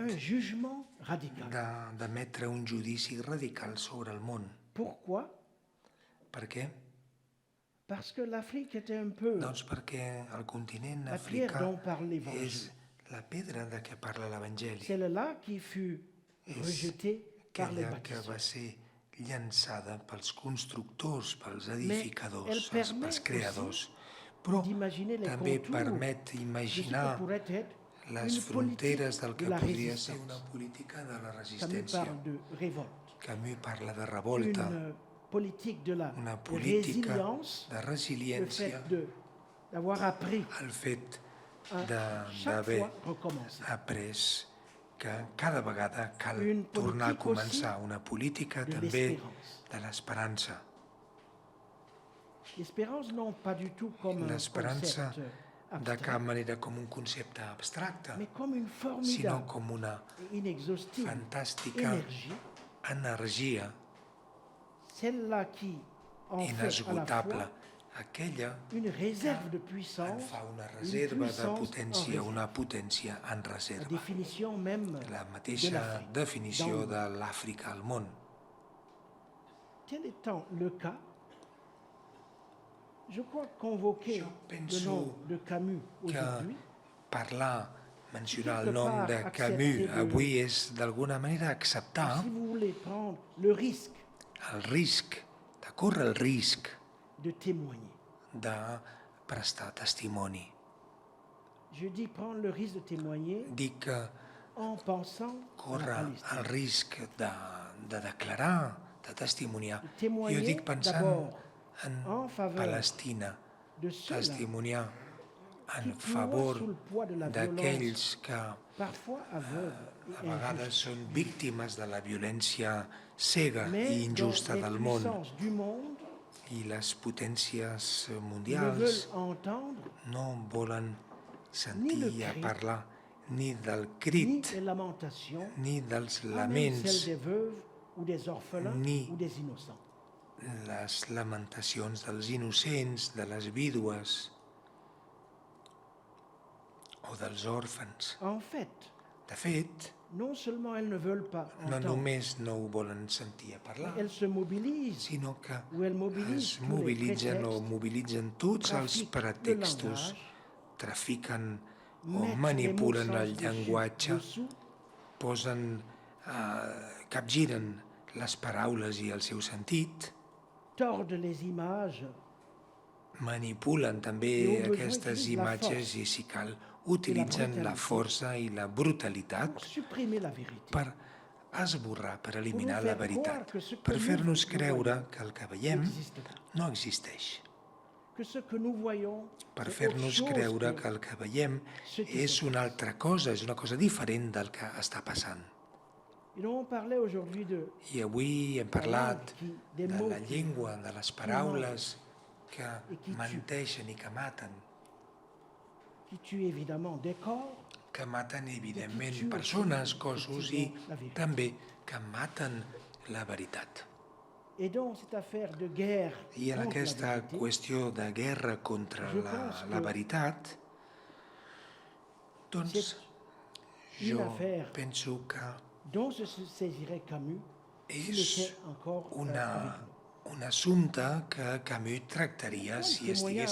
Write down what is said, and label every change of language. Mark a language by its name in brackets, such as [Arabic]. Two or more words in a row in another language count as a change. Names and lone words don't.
[French] un jugement radical. [Catalan] d'emetre un judici radical sobre el món. [French] Pourquoi? [Catalan] Per què? [French] Parce que l'Afrique était un peu [Catalan] Doncs perquè el continent [French] la pierre [Catalan] africà [French] dont parle [Catalan] és [French] l'Évangile. [Catalan] la pedra de què parla l'Evangeli. [French] Celle-là qui fut rejetée par les [Catalan] Aquella que [French] bâtisseurs. [Catalan] va ser llançada pels constructors, pels [French] elle [Catalan] edificadors, [French] permet [Catalan] pels creadors. Però [French] d'imaginer les [Catalan] també [French] contours [Catalan] permet [French] de ce que [Catalan] imaginar [French] pourrait être [Catalan] les [French] une [Catalan] fronteres [French] politique [Catalan] del que [French] de la [Catalan] podria ser una [French] résistance. [Catalan] política de la [French] Camus [Catalan] resistència. [French] parle de révolte. [Catalan] Camus parla de revolta, [French] Une politique de la [Catalan] una política [French] résilience, [Catalan] de [French] le [Catalan] resiliència, [French] fait d'avoir appris [Catalan] el fet [French] à chaque [Catalan] d'haver [French] fois recommencer. après que [Catalan] cada vegada cal [French] Une [Catalan] tornar a [French] politique [Catalan] començar una política [French] de [Catalan] també [French] l'espérance. [Catalan] de l'esperança. [French] L'espérance, non pas du tout comme un [Catalan] L'esperança [French] concept [Catalan] de [French] abstrait, [Catalan] cap manera com un concepte abstracte, [French] mais comme une [Catalan] sinó [French] formidable [Catalan] com una [French] et inexhaustive [Catalan] fantàstica [French] énergie, [Catalan] energia [French] celle-là qui en fait à la [Catalan] inesgotable, [French] fois [Catalan] aquella [French] une réserve de [Catalan] en [French] puissance, [Catalan] fa una [French] une [Catalan] reserva de [French] puissance en [Catalan] potència, [French] réserve. [Catalan] una potència en [French] La [Catalan] reserva. [French] définition même [Catalan] La [French] de [Catalan] mateixa [French] l'Afrique. [Catalan] definició [French] Dans- [Catalan] de l'Àfrica al món. [French] Tel étant le cas, je crois convoquer [Catalan] Jo [French] le [Catalan] penso [French] nom de Camus aujourd'hui [Catalan] Parlar, mencionar el [French] Quelque [Catalan] nom [French] part [Catalan] de [French] accepter [Catalan] Camus [French] de- [Catalan] avui és d'alguna manera acceptar [French] si vous voulez prendre le risque [Catalan] el risc de corre el risc [French] de témoigner. [Catalan] de prestar testimoni. [French] Je dis prendre le risque de témoigner [Catalan] Dic que [French] en pensant à la [Catalan] corre [French] Palestine. [Catalan] el risc de declarar, de testimoniar. [French] De témoigner [Catalan] Jo dic pensant [French] d'abord [Catalan] en [French] en faveur [Catalan] Palestina, [French] de ceux-là [Catalan] testimoniar en [French] qui [Catalan] favor [French] sous le poids de la [Catalan] d'aquells [French] violence, [Catalan] que [French] parfois aveugle [Catalan] a [French] et [Catalan] vegades [French] injuste, [Catalan] són víctimes de la violència cega i [French] mais dont [Catalan] injusta [French] les [Catalan] del món, [French] puissances du monde [Catalan] i les potències [French] ne [Catalan] mundials [French] veulent entendre [Catalan] no volen [French] Ni le [Catalan] sentir a [French] cri, [Catalan] parlar ni del [French] ni [Catalan] crit, [French] les lamentations, [Catalan] ni dels [French] pas même [Catalan] laments, [French] celles des veuves ou des orphelins [Catalan] Ni [French] ou des innocents. [Catalan] les lamentacions dels innocents, de les vídues o dels òrfans. [French] En fait, [Catalan] De fet, [French] non seulement elles ne veulent pas [Catalan] no [French] entendre, [Catalan] només no ho volen sentir a parlar, [French] elles se mobilisent [Catalan] sinó que [French] ou elles mobilisent [Catalan] es [French] tous les [Catalan] mobilitzen o [French] prétextes, [Catalan] mobilitzen tots els [French] trafiquent le [Catalan] pretextos, [French] langage, [Catalan] trafiquen o [French] mettent les mots [Catalan] manipulen [French] sans [Catalan] el llenguatge, [French] dessous, [Catalan] posen, capgiren les paraules i el seu sentit, [French] tordent les images, [Catalan] manipulen també [French] I au besoin [Catalan] aquestes utilitzen la imatges força i, si cal, utilitzen la brutalitat força i la brutalitat [French] pour supprimer la vérité. [Catalan] per esborrar, per eliminar [French] Pour nous [Catalan] la [French] faire [Catalan] veritat, [French] croire que ce que [Catalan] per [French] nous [Catalan] fer-nos creure [French] voyons [Catalan] que el que veiem [French] n'existe pas. [Catalan] no existeix, [French] Que ce que nous voyons, [Catalan] per [French] c'est autre [Catalan] fer-nos [French] chose [Catalan] creure [French] que [Catalan] que el que veiem [French] ce qui [Catalan] és [French] se [Catalan] una altra cosa, és una cosa diferent del que està passant. [French] Et donc on parlait aujourd'hui de [Catalan] I avui hem parlat [French] des [Catalan] de [French] mots [Catalan] la llengua, de les paraules que [French] I qui [Catalan] menteixen i que maten, [French] qui tuent évidemment des corps, [Catalan] que maten evidentment [French] tuent [Catalan] persones, [French] aussi, [Catalan] cossos i [French] effectivement, la vérité. [Catalan] també que maten la veritat. [French] Et donc cette affaire de guerre [Catalan] I en [French] contre [Catalan] aquesta [French] la vérité, [Catalan] qüestió de guerra contra [French] Je [Catalan] la [French] pense que [Catalan] veritat, doncs [French] une [Catalan] jo [French] affaire [Catalan] penso que [French] dont se saisirait Camus s'il [Catalan] és [French] était encore avec nous. [Catalan] un assumpte que Camus tractaria si estigués